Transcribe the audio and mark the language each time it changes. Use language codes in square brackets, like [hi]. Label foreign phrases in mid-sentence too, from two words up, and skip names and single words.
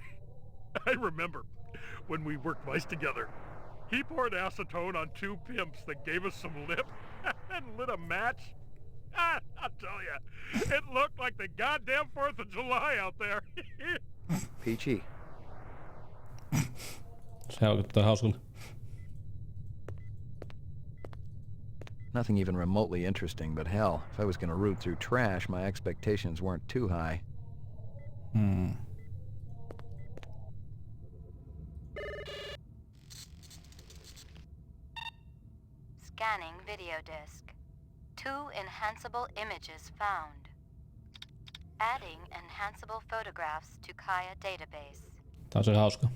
[en] I remember when we worked mice together. He poured acetone on 2 pimps that gave us some lip and lit a match. I'll tell you, it looked like the goddamn 4th of July out there. Peachy. [fi] Se vaikuttaa hauskalle. [en] Nothing even remotely interesting, but hell, if I was gonna root through trash, my expectations weren't too high. Scanning video disk. 2 enhanceable images found. Adding enhanceable photographs to Kaya database. [fi] Tää on se hauska.